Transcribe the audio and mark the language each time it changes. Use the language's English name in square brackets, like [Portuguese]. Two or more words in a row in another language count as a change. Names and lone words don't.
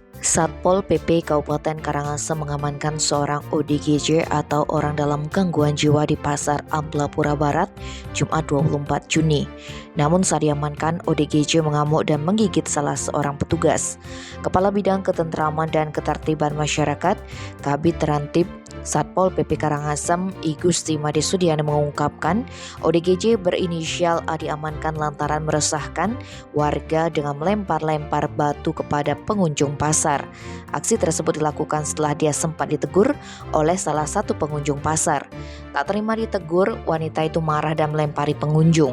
[Indonesian] Satpol PP Kabupaten Karangasem mengamankan seorang ODGJ atau orang dalam gangguan jiwa di Pasar Amplapura Barat, Jumat 24 Juni. Namun saat diamankan, ODGJ mengamuk dan menggigit salah seorang petugas. Kepala Bidang Ketentraman dan Ketertiban Masyarakat, Kabid Terantib Satpol PP Karangasem, I Gusti Made Sudiana mengungkapkan, ODGJ berinisial A diamankan lantaran meresahkan warga dengan melempar-lempar batu kepada pengunjung pasar. Aksi tersebut dilakukan setelah dia sempat ditegur oleh salah satu pengunjung pasar. Tak terima ditegur, wanita itu marah dan melempari pengunjung.